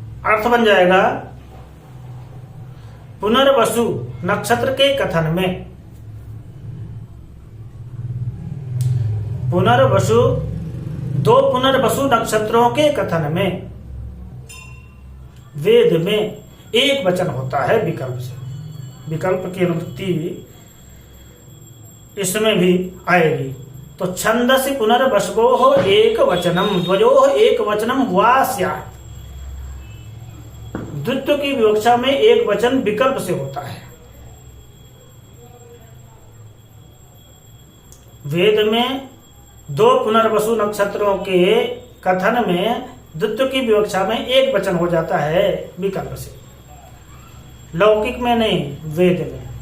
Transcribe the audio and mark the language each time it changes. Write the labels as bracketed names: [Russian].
[Hindi] अर्थ बन जाएगा पुनर्वसु नक्षत्र के कथन में, पुनर्वसु दो पुनर्वसु नक्षत्रों के कथन में वेद में एक वचन होता है विकल्प से। विकल्प की अनुवृत्ति इसमें भी आएगी। [Sanskrit] तो छंदसि पुनर्वशपोः एक वचनम द्वयोः एक वचनम वा स्यात्। [Hindi] द्वित्व की विवक्षा में एक वचन विकल्प से होता है। वेद में दो पुनर्वसु नक्षत्रों के कथन में द्वित्व की विवक्षा में एक वचन हो जाता है विकल्प से, लौकिक में नहीं, वेद में।